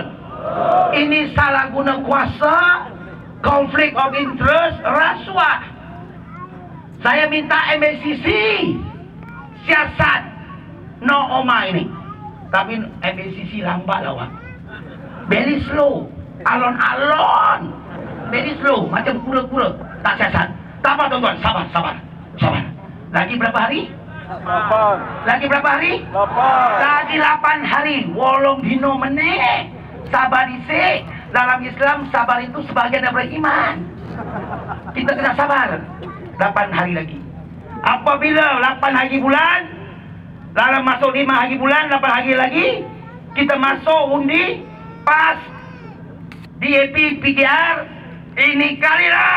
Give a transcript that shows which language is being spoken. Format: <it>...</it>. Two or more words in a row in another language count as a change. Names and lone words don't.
<ms>Ini salah guna kuasa, konflik</ms> <en>of interest,</en> <ms>rasuah. Saya minta MACC siasat Nooma ini. Tapi MACC lambat lawan.</ms> <en>Very slow.</en> <jv>Alon-alon.</jv> <en>Very slow.</en> <ms>Macam kura-kura. Tak siasat. Tak apa tuan-tuan. Sabar. Lagi berapa hari? 8. Lagi berapa hari? 8. Lagi 8 hari.</ms> <jv>Wolong dino meneh. Sabar isik.</jv> <ms>Dalam Islam, sabar itu sebagian daripada iman. Kita kena sabar. 8 hari lagi. Apabila 8 hari bulan, dalam masuk 5 hari bulan, 8 hari lagi, kita masuk undi, pas, DAP, PKR, ini kalilah.</ms>